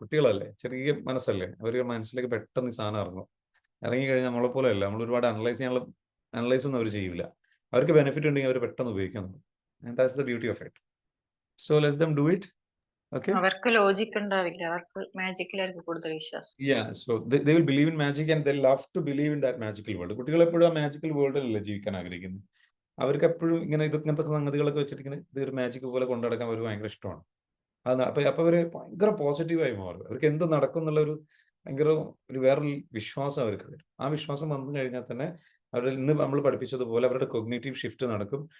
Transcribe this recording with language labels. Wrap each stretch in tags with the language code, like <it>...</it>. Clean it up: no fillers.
<ml>കുട്ടികളല്ലേ, ചെറിയ മനസ്സല്ലേ, അവരുടെ മനസ്സിലേക്ക് പെട്ടെന്ന് ഈ സാധനം ഇറങ്ങിക്കഴിഞ്ഞാൽ നമ്മളെ പോലെ അല്ല. നമ്മൾ ഒരുപാട് അനലൈസ് ഒന്നും അവർ ചെയ്യില്ല. അവർക്ക് ബെനിഫിറ്റ് ഉണ്ടെങ്കിൽ അവർ പെട്ടെന്ന് ഉപയോഗിക്കാൻ തുടങ്ങും.</ml> <en>And that's the beauty of it. So let's them do it. Okay,</en> <ml>അവർക്ക് ലോജിക് ഉണ്ടാവില്ല, അവർക്ക് മാജിക്കിലായിരിക്കും കൂടുതൽ വിശ്വാസം.</ml> <en>So they will believe in magic and they love to believe in that magical world.</en> <ml>കുട്ടികൾ എപ്പോഴും ആ മാജിക്കൽ വേൾഡിലല്ലേ ജീവിക്കാൻ ആഗ്രഹിക്കുന്നത്. അവർക്ക് എപ്പോഴും ഇങ്ങനത്തെ സംഗതികളൊക്കെ വെച്ചിട്ട് ഇങ്ങനെ ഇതൊരു മാജിക് പോലെ കൊണ്ടുനടക്കാൻ അവർക്ക് ഭയങ്കര ഇഷ്ടമാണ്. അപ്പൊ അവർ ഭയങ്കര പോസിറ്റീവായി മാറും. അവർക്ക് എന്ത് നടക്കും എന്നുള്ള ഭയങ്കര വേറൊരു വിശ്വാസം അവർക്ക് വരും. ആ വിശ്വാസം വന്നു കഴിഞ്ഞാൽ തന്നെ അവരുടെ ഇന്ന് നമ്മൾ പഠിപ്പിച്ചതുപോലെ അവരുടെ കൊഗ്നേറ്റീവ് ഷിഫ്റ്റ് നടക്കും.</ml>